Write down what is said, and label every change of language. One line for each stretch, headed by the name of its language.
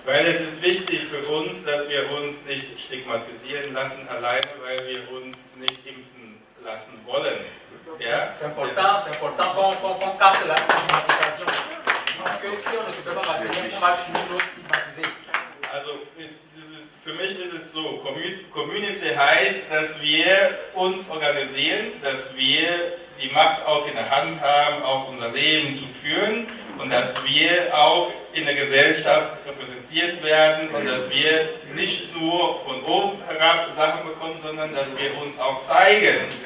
German: Weil es ist wichtig für uns, dass wir uns nicht stigmatisieren lassen, alleine weil wir uns nicht impfen lassen wollen. Ja?
French: C'est important qu'on casse la stigmatisation. Parce que si on ne se fait pas vacciner, on va toujours stigmatiser.
German: Also, für mich ist es so, Community heißt, dass wir uns organisieren, dass wir die Macht auch in der Hand haben, auch unser Leben zu führen und dass wir auch in der Gesellschaft repräsentiert werden und dass wir nicht nur von oben herab Sachen bekommen, sondern dass wir uns auch zeigen.